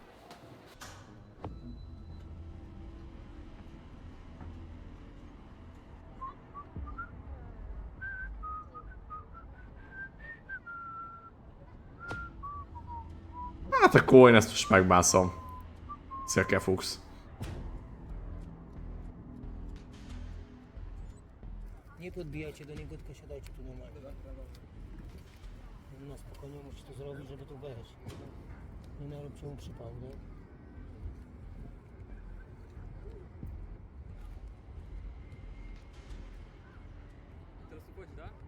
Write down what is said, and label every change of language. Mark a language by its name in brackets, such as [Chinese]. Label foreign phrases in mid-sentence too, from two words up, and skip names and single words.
[Hungarian] Hát akkor én ezt most megbászom. Szia, Kefux. [Polish] Nie podbijajcie do niego, tylko siadajcie tu normalnie. No spokojnie musisz to zrobić, żeby tu wejść. Nie naróbcie mu przypał, nie? Teraz tu chodzi, tak?